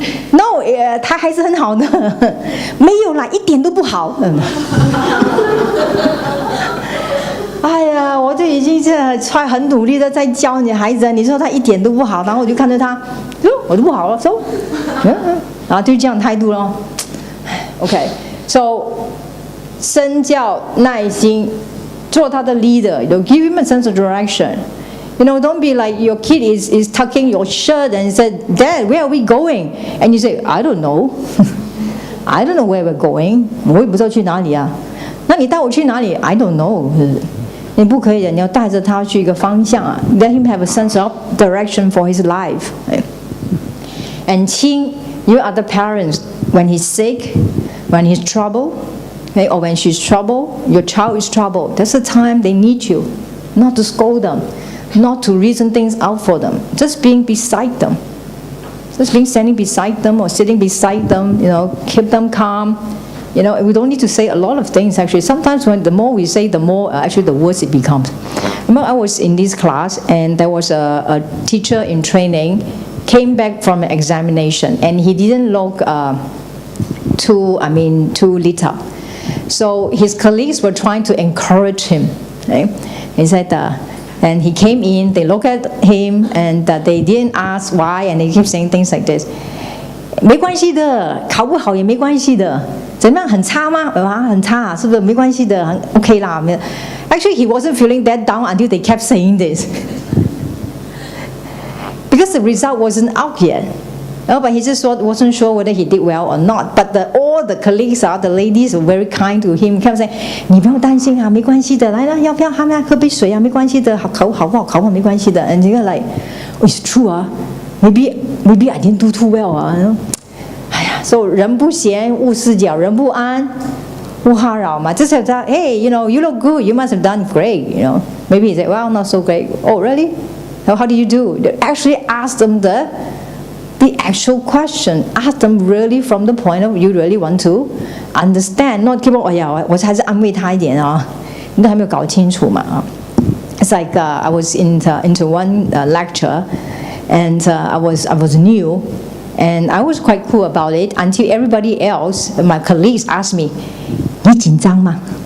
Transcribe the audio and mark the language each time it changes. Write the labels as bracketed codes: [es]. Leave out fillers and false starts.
[zh] No， 他还是很好的，没有啦，一点都不好。哎呀，我就已经很努力的在教你孩子，你说他一点都不好，然后我就看着他，我就不好了，然后就这样态度咯。 [en] OK，so [zh] 身教耐心，做他的 [en] leader，give him a sense of direction. Don't be like your kid is tucking your shirt and said, "Dad, where are we going?" And you say, "I don't know." I don't know where we're going. [zh] 我也不知道去哪里啊。那你带我去哪里 ？ [en] I don't know. [zh] 你不可以的，你要带着他去一个方向啊。 [en] Let him have a sense of direction for his life. And 亲 you are the parents. When he's sick, when he's troubled, or when she's troubled, your child is troubled. That's the time they need you, not to scold them, not to reason things out for them. Just being beside them. Just being standing beside them or sitting beside them. Keep them calm. We don't need to say a lot of things actually. Sometimes the more we say, the more actually the worse it becomes. Remember, I was in this class and there was a teacher in training came back from an examination and he didn't look too lit up. So his colleagues were trying to encourage him. Okay? He said, And he came in, they looked at him, and they didn't ask why, and they keep saying things like this. [zh] 没关系的，考不好也没关系的。怎么样，很差吗？很差，是不是？没关系的，很 OK 啦。 [en] Actually, he wasn't feeling that down until they kept saying this. Because the result wasn't out yet. But he just wasn't sure whether he did well or not. But all the colleagues, the ladies were very kind to him. Kept saying, [zh] 你不要担心啊，没关系的，来了，要不要喝杯水啊？没关系的，考不好没关系的。 [en] And you're like, oh, it's true 啊，maybe I didn't do too well 啊。 [zh] 哎呀 ，so 人不闲，勿事搅；人不安，勿哈扰嘛。就是他 [en] ，Hey, you look good. You must have done great. Maybe he said, well, not so great. Oh, really? How did you do? They actually asked them the actual question. Ask them really from the point of you really want to understand. Not keep on, [zh] 哎呀，我还是安慰他一点啊，你都还没有搞清楚嘛啊。 [en] It's like I was into one lecture, and I was new, and I was quite cool about it until everybody else, my colleagues, asked me, [zh] 你紧张吗？